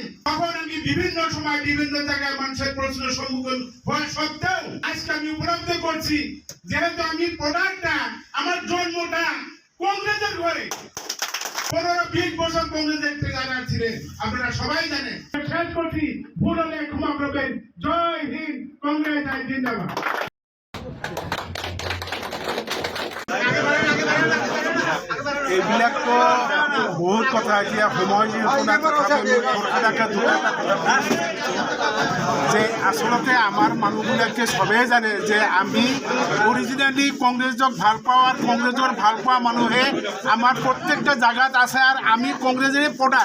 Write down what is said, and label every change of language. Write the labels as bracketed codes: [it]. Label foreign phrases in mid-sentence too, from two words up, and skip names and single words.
[bn] তখন আমি বিভিন্ন সময় বিভিন্ন জায়গায় মানুষের প্রশ্নের সম্মুখীন হওয়া সত্ত্বেও আজকে আমি উপলব্ধি করছি, যেহেতু আমি প্রোডাক্টটা, আমার জন্মটা কংগ্রেসের ঘরে, 15-20 বছর কংগ্রেসের ট্রেজারার ছিলেন, আপনারা সবাই জানেন। শেষ করছি, ভুল হলে ক্ষমা করবেন। [hi] जय हिन्द, कांग्रेस ज़िन्दाबाद। [as] এইবিলাকতো বহুত কথা, এতিয়া সময় যে আচলতে আমাৰ মানুহবিলাকে চবেই জানে যে আমি অৰিজিনেলি কংগ্ৰেছক ভাল পাওঁ, আৰু কংগ্ৰেছৰ ভাল পোৱা মানুহে আমাৰ প্ৰত্যেকটা জাগাত আছে, আৰু আমি কংগ্ৰেছৰে প্ৰডাক্ট।